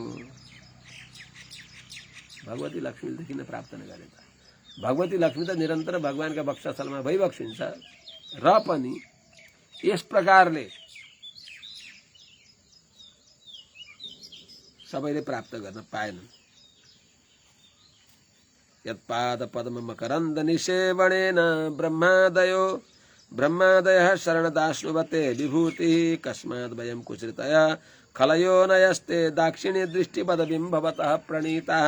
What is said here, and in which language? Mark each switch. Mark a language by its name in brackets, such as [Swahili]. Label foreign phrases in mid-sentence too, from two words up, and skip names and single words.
[Nepali] भगवती लक्ष्मीले किन प्राप्त नगरे त? भगवती लक्ष्मी त निरन्तर भगवानका वक्षस्थलमा भइबक्सिन्छ र पनि यस प्रकारले सबैले प्राप्त गर्न पाएनन्। [Sanskrit] यत्पाद पद्म मकरन्द निसेवणेन ब्रह्मादयः शरणदाश्नुवते विभूतिः कस्माद् वयं कुसृतया खलयो नयस्ते दाक्षिणी दृष्टिपदवीं भवतः प्रणीताः।